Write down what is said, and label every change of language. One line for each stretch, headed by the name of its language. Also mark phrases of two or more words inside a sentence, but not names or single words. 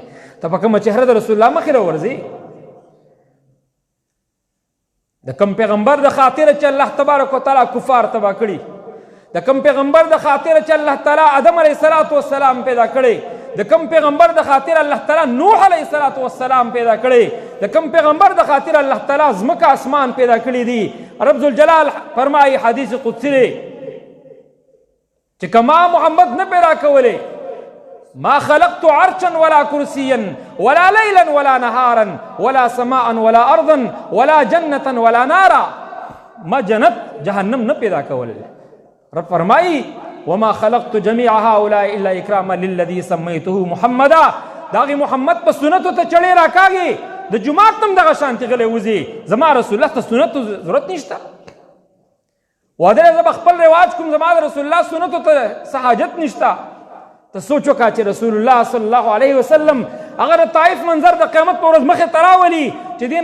Pashto: ته په کومه چهره د رسول الله مخې راورځې، د کوم پیغمبر د خاطره چې الله
Arabic: تبارک وتعالی
Pashto: کفار تباه کړي، د کوم پیغمبر د خاطره چې الله تعالی آدم
Arabic: علیه الصلاة والسلام
Pashto: پیدا کړي، د کوم پیغمبر د خاطره الله تعالی نوح
Arabic: علیه الصلاة والسلام
Pashto: پیدا کړي، د کوم پیغمبر د خاطره الله تعالی ځمکه اسمان پیدا کړي دي. رب ذوالجلال فرمایي حدیث قدسی دی چې کما محمد نه پیدا کولې
Arabic: ما خلقت عرشا ولا كرسيا ولا ليلا ولا نهارا ولا سماء ولا ارضا ولا جنة ولا نارا
Pashto: ما جنت جهنم نه پیدا کول رب فرمایي
Arabic: وما خلقت جميع هؤلاء الا اكراما للذي سميته محمدا
Pashto: داغي محمد په سنتو ته چړې راکاږي د جمعات تم دغه شانتي غلې وزي زما رسول الله ته سنتو ضرورت نشته واده زه خپل رواج کوم زما رسول الله سنتو ته حاجت نشته ته سوچو کا چې رسول الله
Arabic: صلی الله علیه وسلم
Pashto: اگر طائف منظر د قیامت پر ورځ مخه تراولي چې دې